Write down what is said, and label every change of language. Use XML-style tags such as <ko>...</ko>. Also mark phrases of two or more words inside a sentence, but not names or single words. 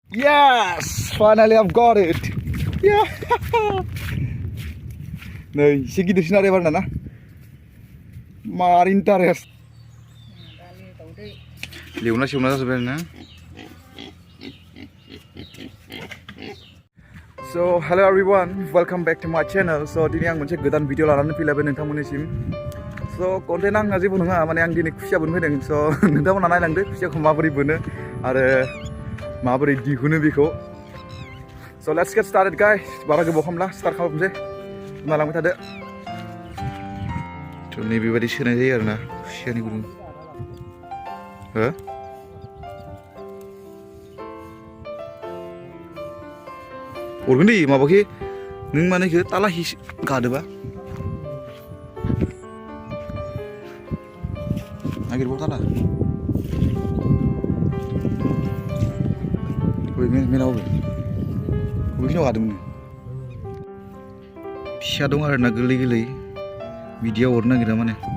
<en>Yes! Finally I've got it! Yeah!</en> <brx>Nih, si गिदिरसिन आरो एबार ना मार इन्टारेस्ट लेवना सेवना जाजोब्बाय आरोना</brx> <en>So hello everyone, welcome back to my channel.</en> <brx>So दिनै आं मोनसे गोदान भिडिअ लानानै फैलायबाय नोंथांमोननिसिम. So कन्टेन्ट आंहा जेबो नङा माने आं दिनै खुसिया बोननो फैदों. So नोंथांमोना नायलांदो खुसियाखौ माबोरै बोनो आरो माबोरै दिहुनो बेखौ.</brx> <en>So let's get started guys.</en> <brx>बारा गोबाव खालामला स्टार्ट खालामनोसै. नायलांबाय थादो. थ' नैबेबायदि सोनाय जायो आरोना खुसियानि गुदुं. हो? अरगोन दे माबाखि नों माने इखो तालाहि गादोबा नागिरबाव ताला बै मेनाव बबेखिनियाव गादोंमोन फिसा दं आरोना गोरलै गोरलै बिदियाव अरनो नागिरा माने</brx>